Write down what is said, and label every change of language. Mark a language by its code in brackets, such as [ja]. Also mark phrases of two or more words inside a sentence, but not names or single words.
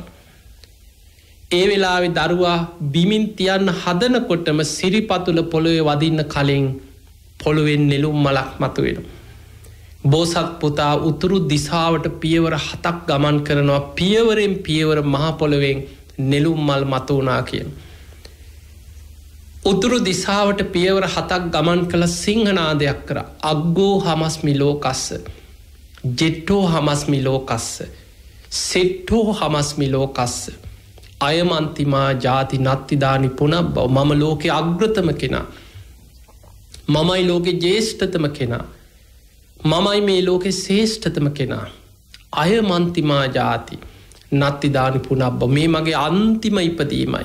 [si] ඒ වෙලාවෙ දරුවා බිමින් තියන්න හදනකොටම සිරිපතුල පොළොවේ වදින්න කලින් පොළොවෙන් නෙළුම් මලක් මතුවෙන. බෝසත් පුතා උතුරු දිසාවට පියවර 7ක් ගමන් කරනවා. පියවරෙන් පියවර මහපොළොවෙන් නෙළුම් මල් මතුවනා කියන. උතුරු දිසාවට පියවර 7ක් ගමන් කළ සිංහනාදයක් කර [pi] අග්ගෝ හමස්මි ලෝකස්ස ජෙට්ටෝ හමස්මි ලෝකස්ස සෙට්ටෝ හමස්මි ලෝකස්ස අයමන්තිමා ජාති නත්තිදානි පුනබ්බව. [si] මම ලෝකෙ අග්‍රතම කෙනා. මමයි ලෝකෙ ජේෂ්ඨතම කෙනා. මමයි මේ ලෝකෙ ශේෂ්ඨතම කෙනා. [pi] අයමන්තිමා ජාති නත්තිදානි පුනබ්බව. [si] මේ මගේ අන්තිම ඉපදීමයි.